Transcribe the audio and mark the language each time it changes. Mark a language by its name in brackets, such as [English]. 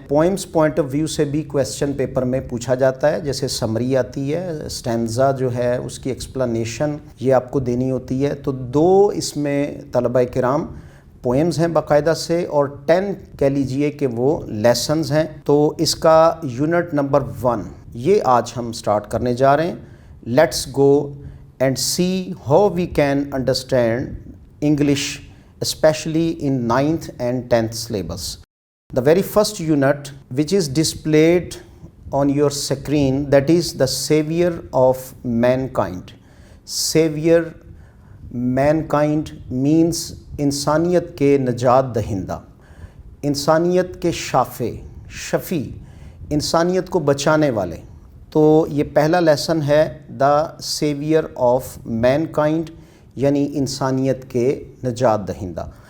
[Urdu] Poems point of view سے بھی question paper میں پوچھا جاتا ہے، جیسے سمری آتی ہے، سٹینزا جو ہے اس کی ایکسپلینیشن یہ آپ کو دینی ہوتی ہے. تو 2 اس میں طلبہ کرام پوئمز ہیں باقاعدہ سے، اور 10 کہہ لیجئے کہ وہ لیسنز ہیں. تو اس کا یونٹ نمبر 1 یہ آج ہم سٹارٹ کرنے جا رہے ہیں. [English] Let's go and see how we can understand English, especially in 9th and 10th syllabus. The very first unit which is displayed on your screen, that is the Savior of Mankind. Savior mankind means [Urdu] انسانیت کے نجات دہندہ، انسانیت کے شفیع، انسانیت کو بچانے والے. تو یہ پہلا لیسن ہے دا سیویئر آف مین کائنڈ، یعنی انسانیت کے نجات دہندہ.